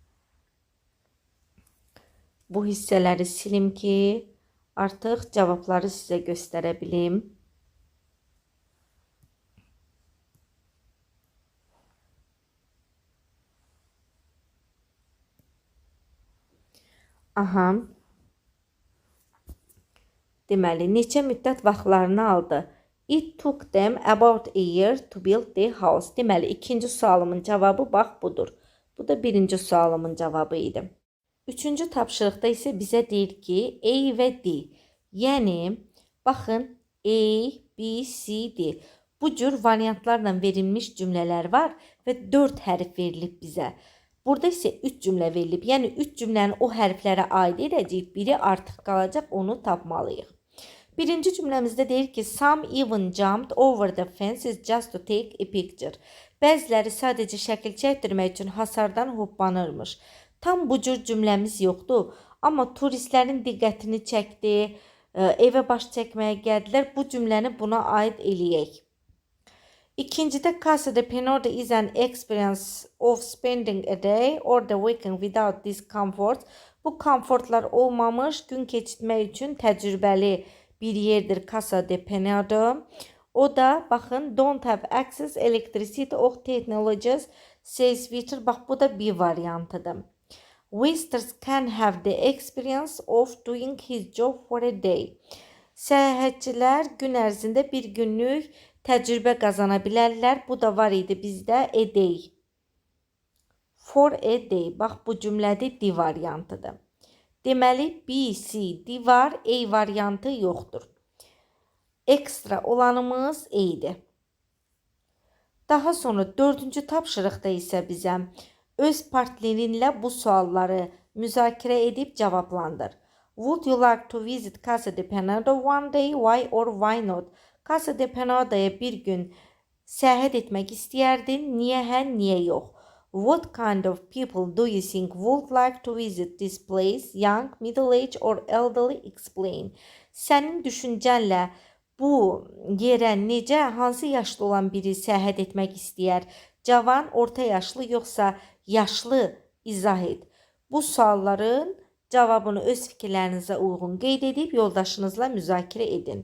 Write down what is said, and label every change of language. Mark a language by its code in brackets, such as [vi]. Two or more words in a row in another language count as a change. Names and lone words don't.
[az] Bu hissələri silim ki, artıq cavabları sizə göstərə bilim. Aha. Deməli, neçə müddət vaxtlarını aldı? [en] It took them about a year to build the house. [az] Deməli, ikinci sualımın cavabı bax budur. Bu da birinci sualımın cavabı idi. Üçüncü tapşırıqda isə bizə deyir ki, A və D. Yəni, baxın, A, B, C, D. Bu cür variantlarla verilmiş cümlələr var və 4 hərf verilib bizə. Burada isə 3 cümlə verilib. Yəni, 3 cümləni o hərflərə aid edəcəyik. Biri artıq qalacaq, onu tapmalıyıq. Birinci cümləmizdə deyir ki, [en] some even jumped over the fences just to take a picture. [az] Bəziləri sadəcə şəkil çəkdirmək üçün hasardan hoppanırmış. Tam bu cür cümləmiz yoxdur, amma turistlərin diqqətini çəkdi, evə baş çəkməyə gəldilər. Bu cümləni buna aid eləyək. [en] İkincidə Casa de Penado is an experience of spending a day or the weekend without discomfort. [az] Bu komfortlar olmamış gün keçirmək üçün təcrübəli bir yerdir Casa de Penado. O da baxın [en] don't have access electricity or technologies says Twitter. [az] Bax bu da bir variantıdır. [en] Visitors can have the experience of doing his job for a day. [az] Səyahətçilər gün ərzində bir günlük təcrübə qazana bilərlər. Bu da var idi bizdə [en] a day. For a day. [az] Bax bu cümlədə D variantıdır. Deməli B, C, D var, A variantı yoxdur. Ekstra olanımız A idi. Daha sonra 4-cü tapşırıqda isə bizə öz partnerinlə bu sualları müzakirə edib cavablandır. [en] Would you like to visit Casa de Penado one day? Why or why not? [az] Casa de Penado'ya bir gün səyahət etmək istəyərdin. Niyə hə, niyə yox? [en] What kind of people do you think would like to visit this place? Young, middle-aged or elderly? Explain. [az] Sənin düşüncənlə bu yerə necə, hansı yaşlı olan biri səyahət etmək istəyər? Cavan, orta yaşlı, yoxsa yaşlı? İzah et. Bu sualların cavabını öz fikirlərinizə uyğun qeyd edib yoldaşınızla müzakirə edin.